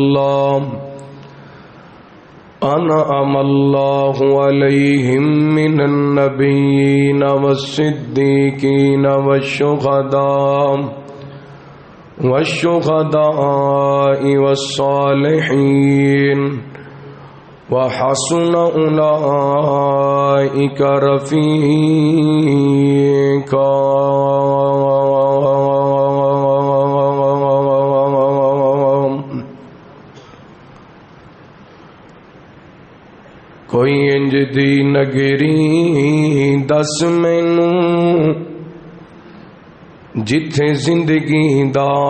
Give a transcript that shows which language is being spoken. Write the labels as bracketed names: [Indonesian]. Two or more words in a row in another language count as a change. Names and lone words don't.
[Arabic] الله عليهم من النبيين والصديقين والشهداء والصالحين وحسن أولئك رفيقا. [Punjabi] کوئی انج دی نگری دس مینوں جتھے زندگی دا